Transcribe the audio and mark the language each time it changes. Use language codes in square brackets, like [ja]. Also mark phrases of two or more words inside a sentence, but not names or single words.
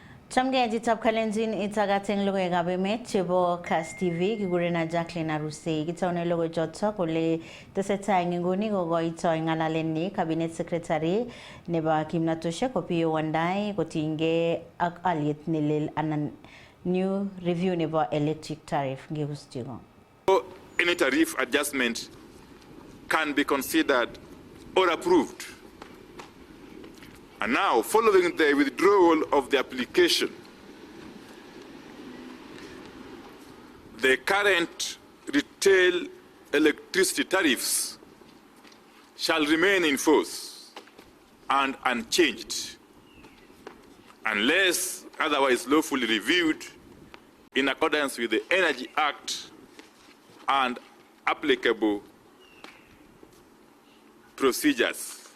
[kln] Chamge jitap kalenjin itagateng logo gabe met chebo Kass TV gigurena Jacqueline Aruse gitaone logo jotso kole teseta ngingoni gogo ito ngalaleni [en] cabinet secretary [kln] neba kimnatoshe kopiyo wandai kotinge ak aliet nilil anan [en] new review [kln] neba [en] electric tariff [kln] ngegustigo. [en] Any tariff adjustment can be considered or approved. And now, following the withdrawal of the application, the current retail electricity tariffs shall remain in force and unchanged unless otherwise lawfully reviewed in accordance with the Energy Act and applicable procedures.